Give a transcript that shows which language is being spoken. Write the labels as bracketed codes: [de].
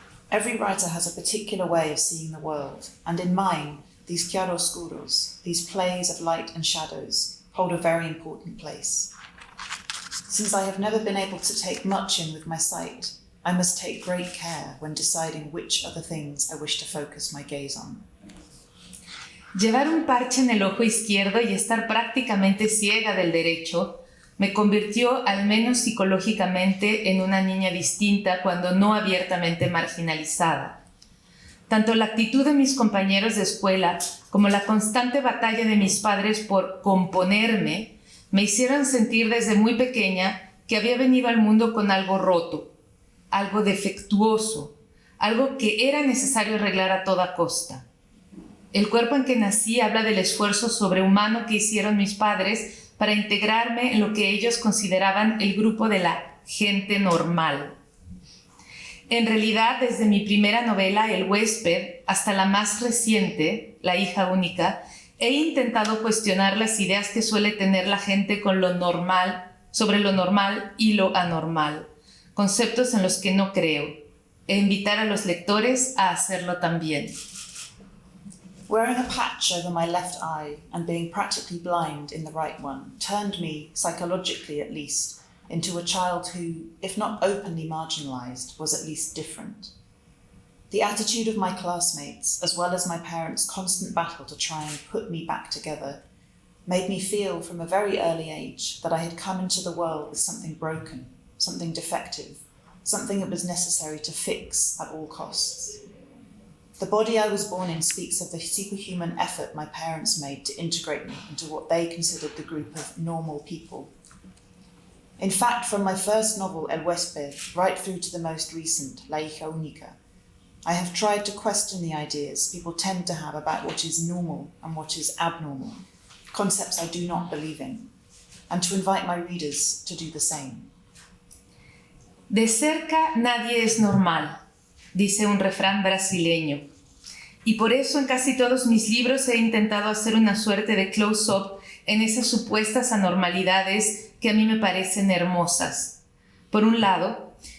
[en] Every writer has a particular way of seeing the world, and in mine, these chiaroscuros, these plays of light and shadows, hold a very important place. Since I have never been able to take much in with my sight, I must take great care when deciding which are the things I wish to focus my gaze on. [es] Llevar un parche en el ojo izquierdo y estar prácticamente ciega del derecho me convirtió, al menos psicológicamente, en una niña distinta cuando no abiertamente marginalizada. Tanto la actitud de mis compañeros de escuela como la constante batalla de mis padres por componerme me hicieron sentir desde muy pequeña que había venido al mundo con algo roto, algo defectuoso, algo que era necesario arreglar a toda costa. El cuerpo en que nací habla del esfuerzo sobrehumano que hicieron mis padres para integrarme en lo que ellos consideraban el grupo de la gente normal. En realidad, desde mi primera novela, El huésped, hasta la más reciente, La hija única, he intentado cuestionar las ideas que suele tener la gente con lo normal, sobre lo normal y lo anormal, conceptos en los que no creo, e invitar a los lectores a hacerlo también. [en] Wearing a patch over my left eye and being practically blind in the right one turned me, psychologically at least, into a child who, if not openly marginalised, was at least different. The attitude of my classmates, as well as my parents' constant battle to try and put me back together, made me feel from a very early age that I had come into the world with something broken, something defective, something that was necessary to fix at all costs. The body I was born in speaks of the superhuman effort my parents made to integrate me into what they considered the group of normal people. In fact, from my first novel, El huésped, right through to the most recent, La hija única, I have tried to question the ideas people tend to have about what is normal and what is abnormal, concepts I do not believe in, and to invite my readers to do the same. [es] De cerca nadie es normal, dice un refrán brasileño. Y por eso en casi todos mis libros he intentado hacer una suerte de close-up en esas supuestas anormalidades que a mí me parecen hermosas. Por un lado,